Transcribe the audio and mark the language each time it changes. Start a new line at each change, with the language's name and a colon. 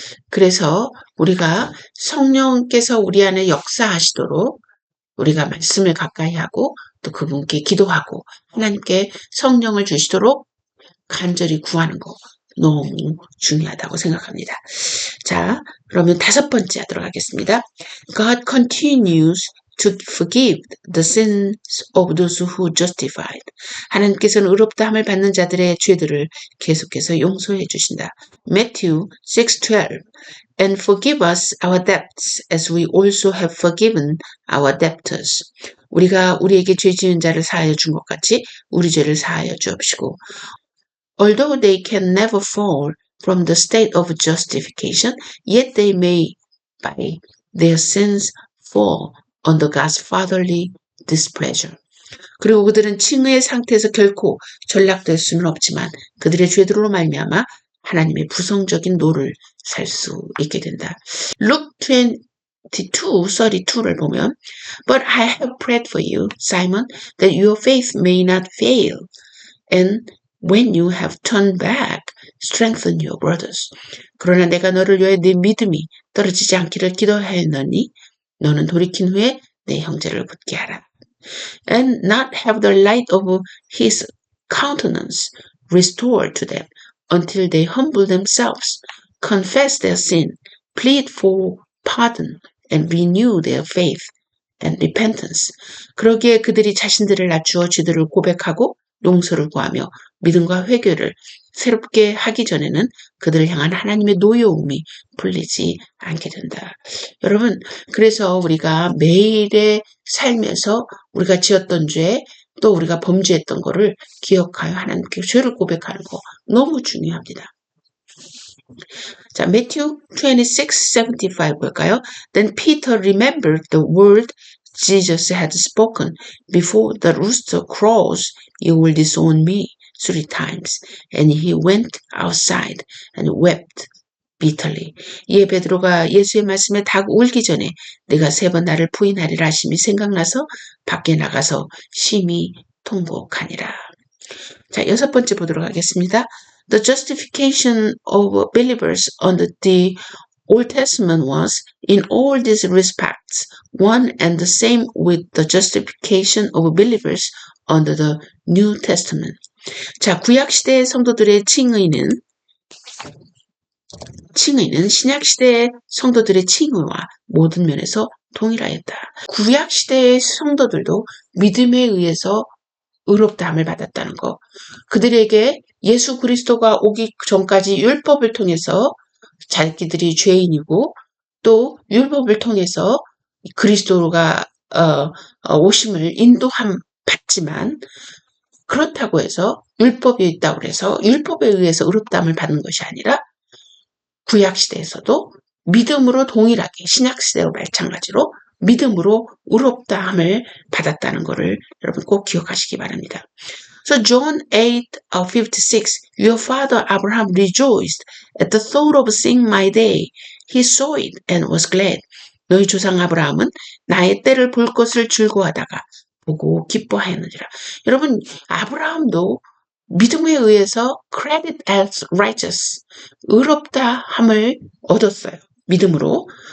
Korean: 그래서 우리가 성령께서 우리 안에 역사하시도록 우리가 말씀을 가까이 하고 또 그분께 기도하고 하나님께 성령을 주시도록 간절히 구하는 거 너무 중요하다고 생각합니다. 자, 그러면 5번째 하도록 하겠습니다.
English: God continues to forgive the sins of those who justified.
Korean: 하나님께서는 의롭다함을 받는 자들의 죄들을 계속해서 용서해 주신다.
English: Matthew 6:12. And forgive us our debts as we also have forgiven our debtors.
Korean: 우리가 우리에게 죄 지은 자를 사하여 준 것 같이 우리 죄를 사하여 주옵시고.
English: Although they can never fall from the state of justification, yet they may, by their sins, fall under God's fatherly displeasure.
Korean: 그리고 그들은 칭의의 상태에서 결코 전락될 수는 없지만 그들의 죄들로 말미암아 하나님의 부성적인 노를 살 수 있게 된다.
English: Luke 22:32
Korean: 를 보면
English: But I have prayed for you, Simon, that your faith may not fail. And when you have turned back, strengthen your brothers.
Korean: 그러나 내가 너를 위하여 네 믿음이 떨어지지 않기를 기도하였노니 너는 돌이킨 후에 내 형제를 굳게 하라.
English: And not have the light of his countenance restored to them until they humble themselves, confess their sin, plead for pardon, and renew their faith and repentance.
Korean: 그러기에 그들이 자신들을 낮추어 죄들을 고백하고 용서를 구하며 믿음과 회개를 새롭게 하기 전에는 그들을 향한 하나님의 노여움이 풀리지 않게 된다. 여러분, 그래서 우리가 매일의 삶에서 우리가 지었던 죄, 또 우리가 범죄했던 거를 기억하여 하나님께 죄를 고백하는 거 너무 중요합니다. 자, Matthew 26:75 볼까요?
English: Then Peter remembered the word Jesus had spoken, Before the rooster crows, you will disown me 3 times. And he went outside and wept bitterly.
Korean: 이에 베드로가 예수의 말씀에 닭 울기 전에 내가 3번 나를 부인하리라 하심이 생각나서 밖에 나가서 심히 통곡하니라. 자, 6번째 보도록 하겠습니다.
English: The justification of believers under the Old Testament was, in all these respects, one and the same with the justification of believers under the New Testament.
Korean: 자, 구약시대의 성도들의 칭의는 신약시대의 성도들의 칭의와 모든 면에서 동일하였다. 구약시대의 성도들도 믿음에 의해서 의롭다함을 받았다는 거. 그들에게 예수 그리스도가 오기 전까지 율법을 통해서 자기들이 죄인이고 또 율법을 통해서 그리스도가 오심을 인도함 받지만 그렇다고 해서 율법이 있다고 해서 율법에 의해서 의롭다함을 받는 것이 아니라 구약시대에서도 믿음으로 동일하게 신약시대와 마찬가지로 믿음으로 의롭다함을 받았다는 것을 여러분 꼭 기억하시기 바랍니다.
English: So John 8:56, your father Abraham rejoiced at the thought of seeing my day. He saw it and was glad.
Korean: 너희 조상 아브라함은 나의 때를 볼 것을 즐거워하다가 보고 기뻐하였느니라. 여러분, 아브라함도 믿음에 의해서
English: credit as righteous,
Korean: 의롭다함을 얻었어요. 믿음으로.